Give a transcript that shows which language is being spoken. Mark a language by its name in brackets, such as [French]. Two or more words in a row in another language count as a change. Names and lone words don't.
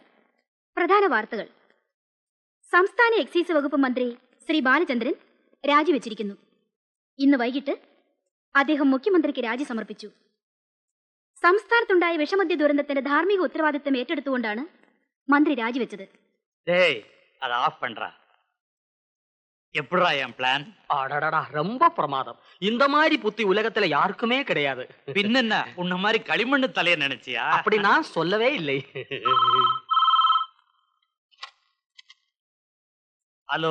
[Malayalam] പ്രധാന വാർത്തകൾ. സംസ്ഥാന എക്സൈസ് വകുപ്പ് മന്ത്രി ശ്രീ ബാലചന്ദ്രൻ രാജിവെച്ചിരിക്കുന്നു. ഇന്ന് വൈകിട്ട് അദ്ദേഹം മുഖ്യമന്ത്രിക്ക് രാജി സമർപ്പിച്ചു. സംസ്ഥാനത്തുണ്ടായ വിഷമദ്യ ദുരന്തത്തിന്റെ ധാർമ്മിക ഉത്തരവാദിത്തം ഏറ്റെടുത്തുകൊണ്ടാണ് മന്ത്രി രാജിവെച്ചത്. [Tamil] அது ஆஃப் பண்றா. எப்படிடா என் பிளான்? அடடடா, ரொம்ப பிரமாதம். இந்த மாதிரி புத்தி உலகத்துல யாருக்குமே கிடையாது. பின்னென்ன உன்ன மாதிரி களிமண்ணு தலைய நினைச்சியா? அப்படி நான் சொல்லவே இல்லை. ஹலோ.